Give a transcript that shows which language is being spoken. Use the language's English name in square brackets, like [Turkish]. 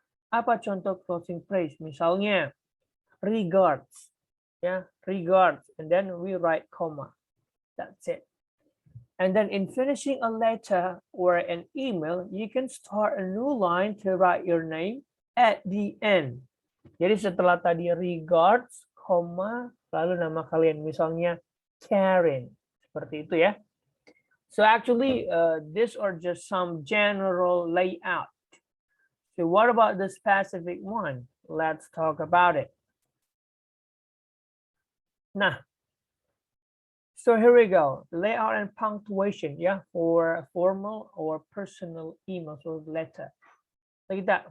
[Indonesian] Apa contoh [English] closing phrase? Misalnya, regards, ya, regards, and then we write comma. That's it. And then in finishing a letter or an email, you can start a new line to write your name at the end. [Indonesian] Jadi setelah tadi regards, comma, lalu nama kalian, misalnya Karen, seperti itu ya. [English] So actually, these are just some general layout. So what about the specific one? Let's talk about it. Nah, so here we go. Layout and punctuation, yeah, for formal or personal emails or letter. Like that.